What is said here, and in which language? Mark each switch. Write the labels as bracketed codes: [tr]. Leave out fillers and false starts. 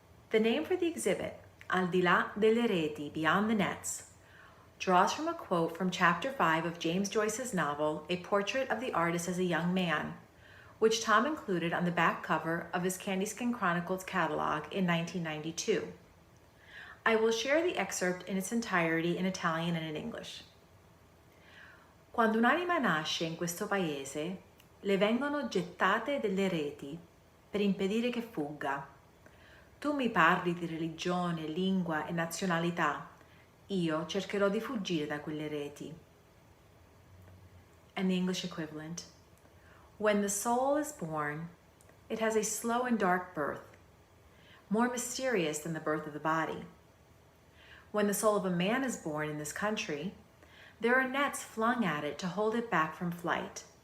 [en] The name for the exhibit, Al di là delle reti, Beyond the Nets, draws from a quote from Chapter 5 of James Joyce's novel, A Portrait of the Artist as a Young Man, which Tom included on the back cover of his Candyskin Chronicles catalog in 1992. I will share the excerpt in its entirety in Italian and in English. [it] Quando un'anima nasce in questo paese, le vengono gettate delle reti per impedire che fugga. Tu mi parli di religione, lingua e nazionalità. Io cercherò di fuggire da quelle reti. [en] And the English equivalent. When the soul is born, it has a slow and dark birth, more mysterious than the birth of the body. When the soul of a man is born in this country, there are nets flung at it to hold it back from flight.